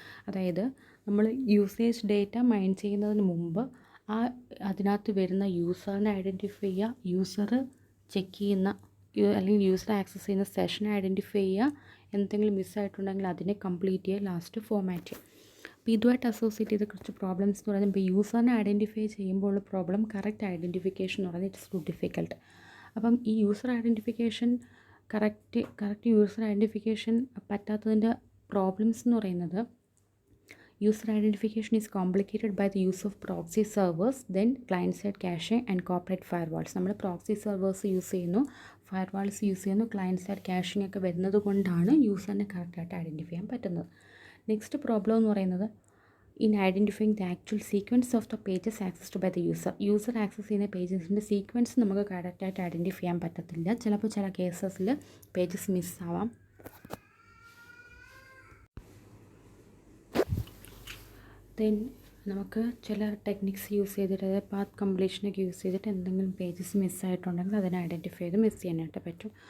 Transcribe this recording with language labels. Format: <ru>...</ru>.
<ml>അതായത് നമ്മൾ usage data mine ചെയ്യുന്നതിന് മുമ്പ് അതിനകത്ത് വരുന്ന യൂസറിനെ ഐഡൻറ്റിഫൈ ചെയ്യുക, യൂസർ ചെക്ക് ചെയ്യുന്ന അല്ലെങ്കിൽ യൂസർ ആക്സസ് ചെയ്യുന്ന സെഷനെ ഐഡൻറ്റിഫൈ ചെയ്യുക, എന്തെങ്കിലും മിസ്സായിട്ടുണ്ടെങ്കിൽ അതിനെ കംപ്ലീറ്റ് ചെയ്യുക, ലാസ്റ്റ് ഫോമാറ്റ് ചെയ്യുക. അപ്പോൾ ഇതുമായിട്ട് അസോസിയേറ്റ് ചെയ്ത കുറച്ച് പ്രോബ്ലംസ് എന്ന് പറയുന്നത്, ഇപ്പോൾ യൂസറിനെ ഐഡൻറ്റിഫൈ ചെയ്യുമ്പോൾ ഉള്ള പ്രോബ്ലം കറക്റ്റ് ഐഡൻറ്റിഫിക്കേഷൻ എന്ന് പറയുന്നത്</ml> <en>It's too difficult.</en> <ml>അപ്പം ഈ user identification correct user identification പറ്റാത്തതിൻ്റെ problems എന്ന് പറയുന്നത്,</ml> <en>User identification is complicated by the use of proxy servers, then client-side caching and corporate firewalls.</en> <ml>നമ്മൾ proxy servers യൂസ് ചെയ്യുന്നു, firewalls use ചെയ്യുന്നു, client-side caching ഒക്കെ വരുന്നത് കൊണ്ടാണ് യൂസറിനെ കറക്റ്റായിട്ട് ഐഡൻറ്റിഫൈ ചെയ്യാൻ പറ്റുന്നത്. നെക്സ്റ്റ് പ്രോബ്ലം എന്ന് പറയുന്നത്</ml> <en>in identifying the actual sequence of the pages accessed by the user.</en> <ml>User access ചെയ്യുന്ന പേജസിൻ്റെ സീക്വൻസ് നമുക്ക് കറക്റ്റായിട്ട് ഐഡൻറ്റിഫൈ ചെയ്യാൻ പറ്റത്തില്ല. ചിലപ്പോൾ ചില കേസസിൽ പേജസ് മിസ്സാവാം. ദെൻ നമുക്ക് ചില ടെക്നിക്സ് യൂസ് ചെയ്തിട്ട്, അതായത് പാത്ത് കംപ്ലീഷനൊക്കെ യൂസ് ചെയ്തിട്ട് എന്തെങ്കിലും പേജസ് മിസ്സായിട്ടുണ്ടെങ്കിൽ അതിനെ ഐഡൻറ്റിഫൈ ചെയ്ത് മിസ് ചെയ്യാനായിട്ട് പറ്റും.</ml>